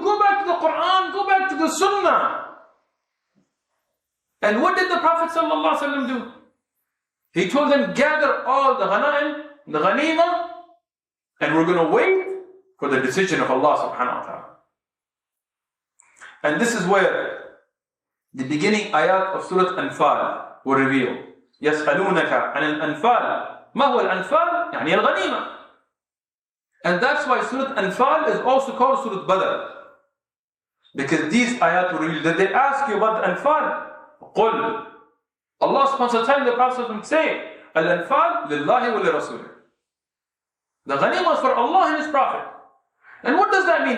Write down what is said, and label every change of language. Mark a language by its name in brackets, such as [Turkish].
[English] Go back to the Quran. Go back to the Sunnah. And what did the Prophet ﷺ do? He told them, gather all the ghanaim, the ghanimah, and we're going to wait for the decision of Allah subhanahu wa ta'ala. And this is where the beginning ayat of Surah Anfal were revealed. [Arabic] يَسْأَلُونَكَ عَنِ الْأَنفَالِ مَا هُوَ الْأَنفَالِ يعني الغنيمة. [English] And that's why Surah Anfal is also called Surah Badr. Because these ayat were revealed. Did they ask you about the Anfal? قُلْ Allah subhanahu wa ta'ala telling the Prophet to say, [Arabic] Al-Anfal lillahi wa li-Rasulih. [English] The ghanimah is for Allah and His Prophet. And what does that mean?